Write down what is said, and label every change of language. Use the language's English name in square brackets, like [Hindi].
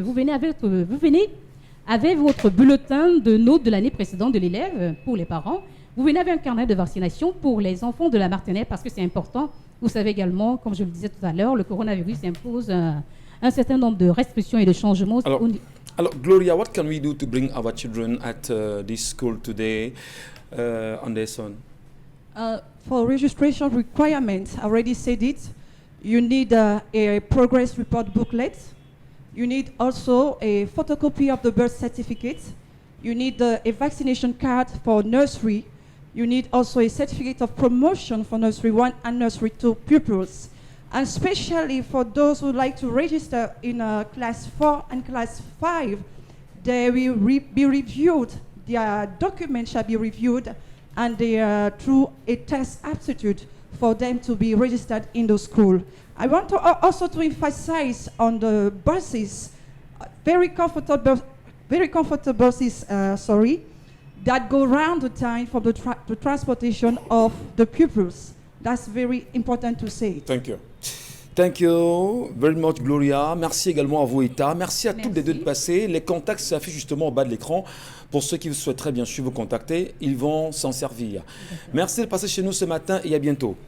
[French] Vous venez avec votre bulletin de notes de l'année précédente de l'élève pour les parents. Vous venez avec un carnet de vaccination pour les enfants de la maternelle parce que c'est important. Vous savez également, comme je le disais tout à l'heure, le coronavirus impose un certain nombre de restrictions et de changements. [English] Alors, Gloria, what can we do to bring our children at this school today, Anderson? For registration requirements, I already said it. You need a progress report booklet. You need also a photocopy of the birth certificate. You need a vaccination card for nursery. You need also a certificate of promotion for nursery 1 and nursery 2 pupils. And especially for those who would like to register in class 4 and class 5, they will be reviewed. Their documents shall be reviewed and they are through a test aptitude for them to be registered in the school. I want to also to emphasize on the buses, very comfortable buses, that go around the time for the transportation of the pupils. That's very important to say. Thank you. Thank you very much, Gloria. [French] Merci également à vous, Ita. Merci à toutes les deux de passer. Les contacts s'affichent justement au bas de l'écran. Pour ceux qui souhaiteraient bien sûr vous contacter, ils vont s'en servir. Merci de passer chez nous ce matin et à bientôt.